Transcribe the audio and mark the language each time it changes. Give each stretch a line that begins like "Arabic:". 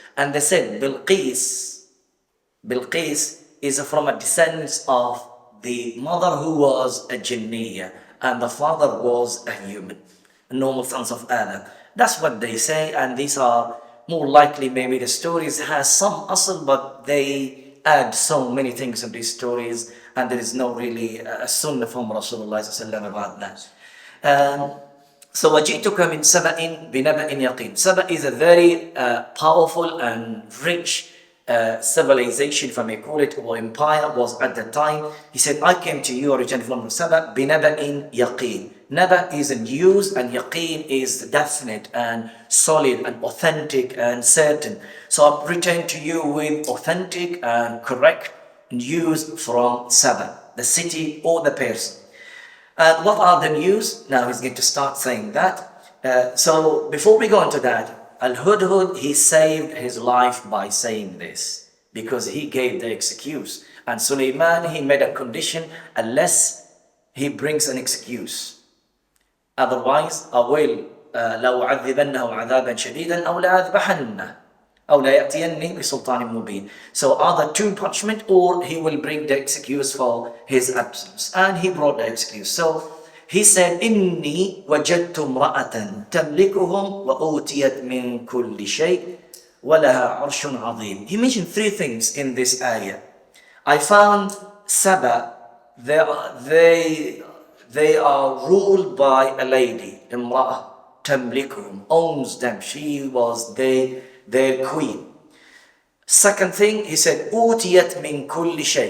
English: And they said Bilqis is from a descendant of the mother who was a jinniya and the father was a human, a normal sons of Adam. That's what they say, and these are more likely maybe the stories has some asl, but they add so many things in these stories, and there is no really a sunnah from Rasulullah about that.
Arabic: Um, so وَجِئْتُكَ مِنْ سَبَإٍ بِنَبَإٍ يَقِينٍ.
English: Saba is a very powerful and rich civilization, if I may call it, or empire was at the time. He said, I came to you originally from Saba,
Arabic: بِنَبَإٍ يَقِينٍ.
English: Naba is in use and yaqeen is definite and solid and authentic and certain. So I return to you with authentic and correct news from Saba, the city or the person. And what are the news? Now he's going to start saying that. So before we go into that, Al-Hudhud, he saved his life by saying this because he gave the excuse. And Sulaiman, he made a condition unless he brings an excuse.
Arabic: Otherwise, I will لأعذبنه عذابا شديدا أو لأذبحنه أو لا يأتيني بسلطان مبين.
English: So either two punishment or he will bring the excuse for his absence. And he brought the excuse.
Arabic: So he said, إني وجدت امرأة تملكهم وأوتيت من كل شيء ولها عرش عظيم.
English: He mentioned three things in this ayah. I found Saba, they are ruled by a lady, imra'ah, tamlikuhum, owns them. She was their queen. Second thing, he said, utiyat min kulli shay.